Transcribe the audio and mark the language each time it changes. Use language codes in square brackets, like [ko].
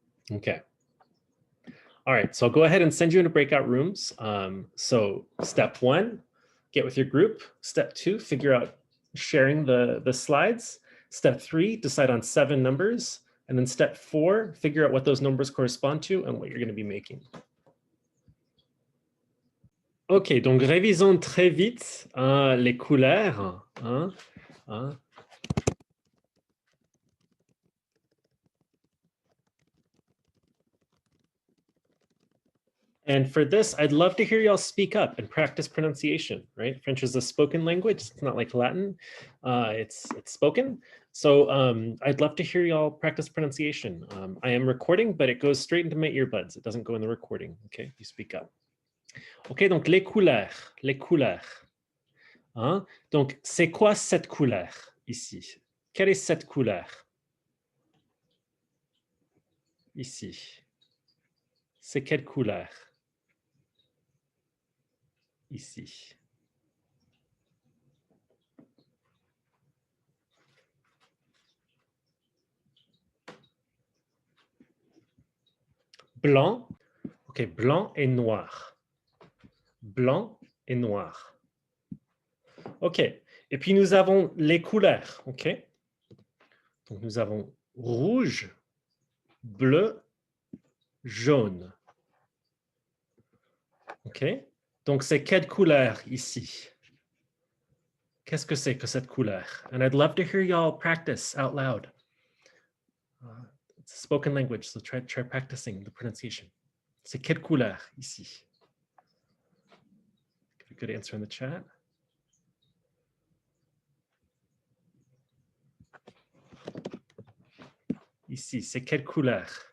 [en] Okay. All right, so I'll go ahead and send you into breakout rooms. So step 1, get with your group. Step 2, figure out sharing the slides. Step 3, decide on 7 numbers. And then step 4, figure out what those numbers correspond to and what you're going to be making. [fr] Ok, donc révisons très vite les couleurs. [en] And for this, I'd love to hear y'all speak up and practice pronunciation, right? French is a spoken language. It's not like Latin. It's spoken. So I'd love to hear y'all practice pronunciation. I am recording, but it goes straight into my earbuds. It doesn't go in the recording, okay? You speak up. [fr] OK, donc les couleurs, les couleurs. Hein? Donc, c'est quoi cette couleur ici? Quelle est cette couleur? Ici. C'est quelle couleur? Ici. Blanc. OK, blanc et noir. Blanc et noir. OK. Et puis, nous avons les couleurs. OK. Donc, nous avons rouge, bleu, jaune. OK. Donc, c'est quelle couleur ici? Qu'est-ce que c'est que cette couleur? [en] And I'd love to hear y'all practice out loud. It's a spoken language, so try practicing the pronunciation. [fr] C'est quelle couleur ici? [en] Good answer in the chat. [fr] Ici, c'est quelle couleur?